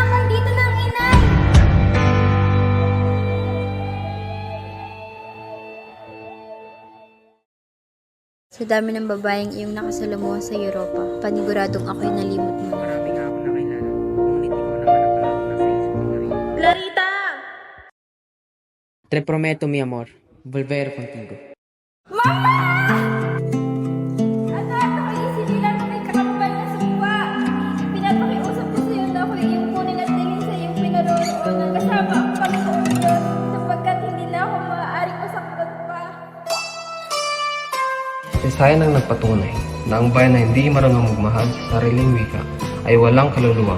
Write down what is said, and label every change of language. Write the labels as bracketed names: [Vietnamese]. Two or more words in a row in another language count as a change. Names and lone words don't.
[Filipino] Nandito na ang inay! Sa dami ng babaeng iyong nakasalamuha sa Europa, paniguradong ako'y nalimot mo. Marami nga ako nakilala, ngunit ikaw naman ang palagi nasa isip ko na rin. Clarita! [Spanish] Te prometo, mi amor, volver contigo. [Filipino] Anak, ako'y isinilang na may kakapal na sumpa. Pinapakiusap ko sa iyo na ako'y iyong kunin at dalhin sa iyong pinaroroon ng kasama ang Panginoon Diyos sapagkat hindi na ako maaaring masaktan pa. Si Sayan ang nagpatunay na ang bayan na hindi marunong magmahal sa sariling wika ay walang kaluluwa.